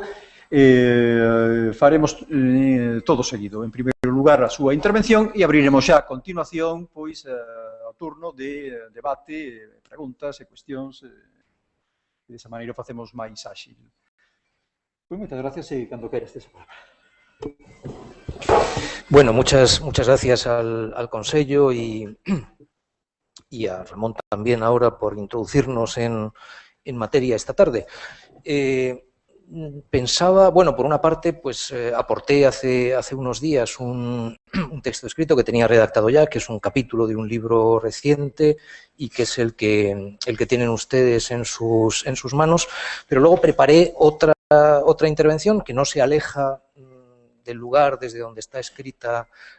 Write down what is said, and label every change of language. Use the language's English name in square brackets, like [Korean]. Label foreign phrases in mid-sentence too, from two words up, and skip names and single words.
[Galician] Faremos todo seguido. En primeiro lugar, a súa intervención, e abriremos xa a continuación o turno de debate, preguntas e cuestións, e desa maneira o facemos máis áxil. Moitas gracias, e cando queres tes a palabra. [Spanish] Bueno, muchas gracias al Consello y a Ramón también ahora por introducirnos en materia esta tarde. Pensaba, bueno, por una parte, aporté hace unos días un texto escrito que tenía redactado ya, que es un capítulo de un libro reciente y que es el que tienen ustedes en sus manos, pero luego preparé otra intervención que no se aleja del lugar desde donde está escrita